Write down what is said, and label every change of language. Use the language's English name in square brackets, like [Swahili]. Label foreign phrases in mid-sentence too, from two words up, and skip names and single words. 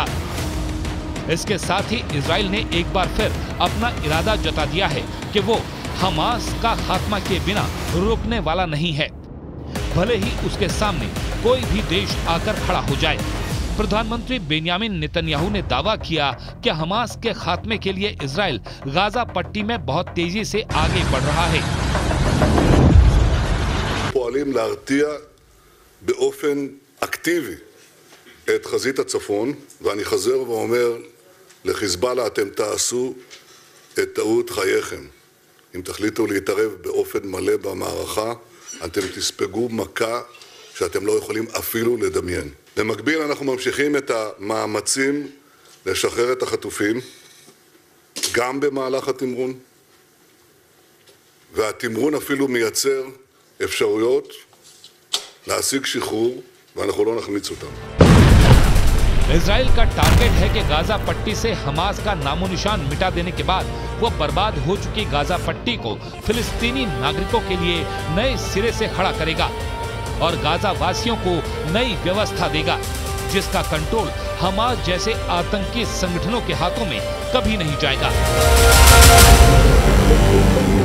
[Hindi] इसके साथ ही इजराइल ने एक बार फिर अपना इरादा जता दिया है कि वो हमास का खात्मा के बिना रुकने वाला नहीं है, भले ही उसके सामने कोई भी देश आकर खड़ा हो जाए। प्रधानमंत्री बेंयामिन नेतन्याहू ने दावा किया कि हमास के खात्मे के लिए इजराइल गाजा पट्टी में बहुत तेजी से आगे बढ़ रहा है। [Hebrew] פועלים להרתיע באופן אקטיבי את חזית הצפון, ואני חוזר ואומר לחיזבאללה, אתם תעשו את טעות חייכם. אם תחליטו להתערב באופן מלא במערכה, אתם תספגו מכה שאתם לא יכולים אפילו לדמיין. במקביל אנחנו ממשיכים את המאמצים לשחרר את החטופים, גם במהלך התמרון, והתמרון אפילו מייצר אפשרויות להשיג שחרור, ואנחנו לא נחמיץ אותם. [Hindi] इजराइल का टारगेट है कि गाजा पट्टी से हमास का नामो निशान मिटा देने के बाद वो बर्बाद हो चुकी गाजा पट्टी को फिलिस्तीनी नागरिकों के लिए नए सिरे से खड़ा करेगा और गाजा वासियों को नई व्यवस्था देगा, जिसका कंट्रोल हमास जैसे आतंकी संगठनों के हाथों में कभी नहीं जाएगा।